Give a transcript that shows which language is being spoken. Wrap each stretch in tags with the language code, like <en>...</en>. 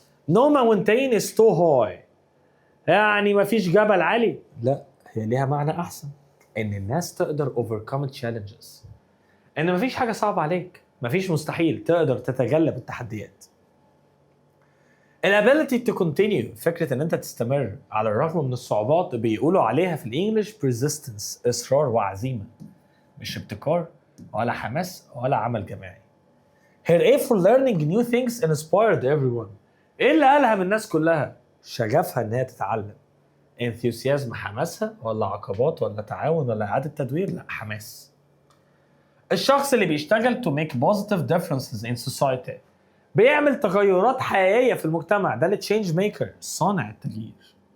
<en>no mountain is too high</en> <ar>يعني مفيش جبل عالي، لا هي ليها معنى أحسن، إن الناس تقدر</ar> <en>overcome challenges،</en> <ar>إن مفيش حاجة صعبة عليك، مفيش مستحيل، تقدر تتغلب التحديات. الability to continue فكرة إن أنت تستمر على الرغم من الصعوبات، بيقولوا عليها في الإنجليش persistence إصرار وعزيمة، مش ابتكار ولا حماس ولا عمل جماعي.</ar> <en>her aim for learning new things inspired everyone.</en> <ar>إيه اللي ألهم الناس كلها؟ شغفها إنها تتعلم. enthusiasm حماسها، ولا عقبات، ولا تعاون، ولا إعادة تدوير؟ لا حماس. الشخص اللي بيشتغل</ar> <en>to make positive differences in society</en> <ar>بيعمل تغيرات حقيقية في المجتمع، ده اللي change maker صانع التغيير.</ar>